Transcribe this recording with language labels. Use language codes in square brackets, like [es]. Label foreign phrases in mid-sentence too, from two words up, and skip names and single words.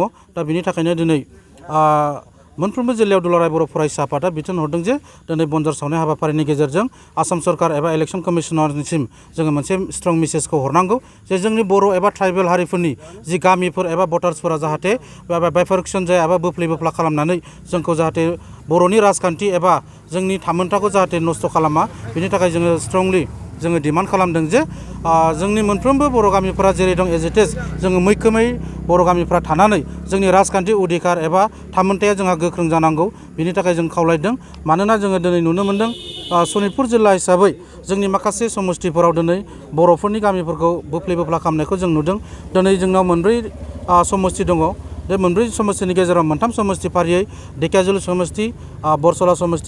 [brx] दा बिनि थाखायनो दिनै मोनफ्रोमबो जिल्लायाव दुलाराय बर' फरायसा आफादा बिथोन हरदों जे दिनै बनजार सावनाय हाबाफारिनि गेजेरजों आसाम सरकार एबा इलेक्सन कमिशनारनिसिम जोङो मोनसे [en] strong message [brx] हरनांगौ जे जोंनि बर' एबा ट्राइबेल हारिफोरनि जि गामिफोर एबा भटार्सफोरा जाहाथे बाइफारकेसन जाया एबा बोफ्ला खालामनानै जोंखौ जाहाथे बर'नि राजखान्थि एबा जोंनि थामोनथाखौ जाहाथे नस्थ' खालामा बिनि थाखाय जोङो स्ट्रंलि जोङो डिमान्ड खालामदों जे जोंनि मोनफ्रोमबो बर' गामिफोरा जेरै दं [en] as it is [brx] जोङो मैखोमै बर' गामिफ्रा थानानै जोंनि राजखान्थि अधिकार एबा थामोनथाया जोंहा गोख्रों जानांगौ बिनि थाखाय जों खावलायदों मानोना जोङो दिनै नुनो मोन्दों सनितपुर जिल्ला हिसाबै जोंनि माखासे समस्तिफोराव दिनै बर'फोरनि गामिफोरखौ बोफ्ले बोफ्ला खालामनायखौ जों नुदों दिनै जोंनाव मोनब्रै समस्ति दङ बे मोनब्रै समस्तिनि गेजेराव मोनथाम समस्ति फारियै धेकियाजुलि समस्ति बरसला समस्ति